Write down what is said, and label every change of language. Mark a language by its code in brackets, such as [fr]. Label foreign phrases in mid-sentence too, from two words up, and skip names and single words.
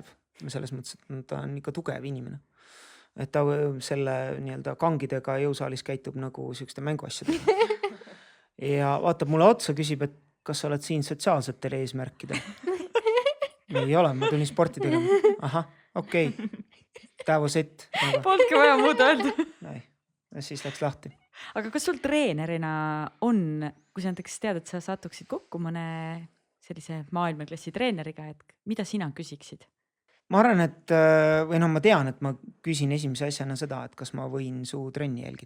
[et] Selles mõttes, et ta on ikka tugev inimene. Et ta selle nii-öelda kangidega jõusaalis käitub nagu siukeste mänguasjadega. Ja vaatab mulle otsa, küsib, et kas sa oled siin sotsiaalsetel eesmärkidel? Ei ole, ma tulin sporti tegema. Aha, okei. [en] That was it. [et] Polnudki vaja muud öelda. Ja siis läks lahti. Aga kas sul treenerina on, kui sa näiteks tead, et sa satuksid kokku mõne sellise maailmaklassi treeneriga, et mida sina küsiksid? Ma arvan, et või ma tean, et ma küsin esimese asjana seda, et kas ma võin su trenni jälgida.